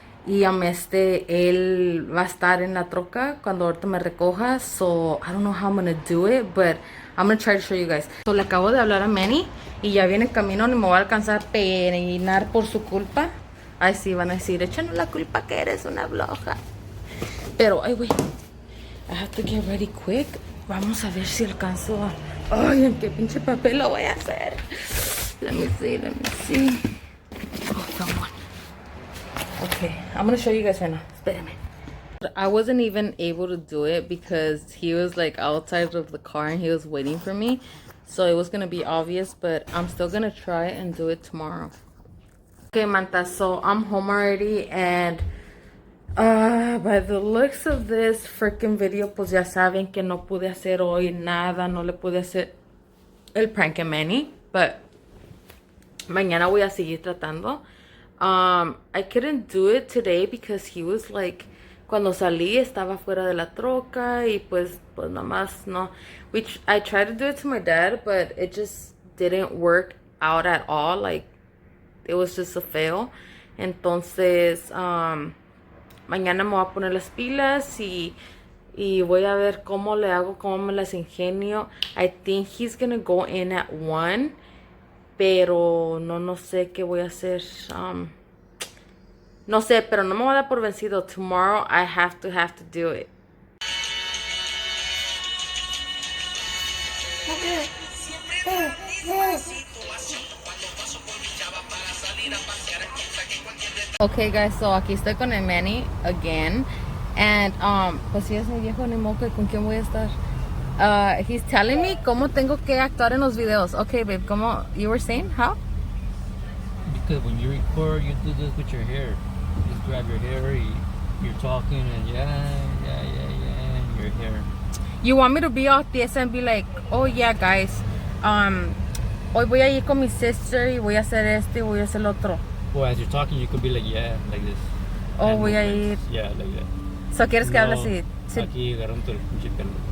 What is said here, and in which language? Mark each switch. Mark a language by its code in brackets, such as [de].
[es] Y él va a estar en la troca cuando ahorita me recoja. [en] So I don't know how I'm gonna do it, but I'm gonna try to show you guys. [es] So le acabo de hablar a Manny y ya viene en camino, ni me va a alcanzar a peinar por su culpa. Ay, sí, van a decir, échanos la culpa que eres una floja. Pero, ay, güey, [en] I have to get ready quick. [es] Vamos a ver si alcanzo a... Ay, ¿en qué pinche papel lo voy a hacer? [en] Let me see. Oh, someone. Okay, I'm gonna show you guys right now. [es] Espérame. [en] I wasn't even able to do it because he was like outside of the car and he was waiting for me. So it was gonna be obvious, but I'm still gonna try and do it tomorrow. Okay, mantas, so I'm home already, and by the looks of this freaking video, [es] pues ya saben que no pude hacer hoy nada, no le pude hacer el prank a Manny, [en] but [es] mañana voy a seguir tratando. [en] I couldn't do it today because he was like, [es] cuando salí estaba fuera de la troca y pues nada más no. [en] I tried to do it to my dad, but it just didn't work out at all. Like, it was just a fail. [es] Entonces, mañana me voy a poner las pilas y voy a ver cómo le hago, cómo me las ingenio. [en] I think he's gonna go in at 1. [es] Pero no sé qué voy a hacer. No sé, pero no me voy a dar por vencido. [en] Tomorrow I have to do it. Okay guys, so [es] aquí estoy con el Manny [en] again. [es] And pues si es mi viejo ni moco, ¿con quién voy a estar? [en] He's telling me [es] cómo tengo que actuar en los videos. [en] Okay, babe, ¿cómo? You were saying? How? Because when you record, you do this with your hair. You just grab your hair, you're talking, and and your hair. You want me to be all this and be like, oh yeah, guys, [es] hoy voy a ir con mi sister y voy a hacer esto y voy a hacer lo otro. [en] Well, as you're talking, you could be like, yeah, like this. Oh, and [es] voy a ir. [en] Yeah, like that. [es] So, ¿quieres que hable así? Sí. Aquí agarrando el pinche pelo.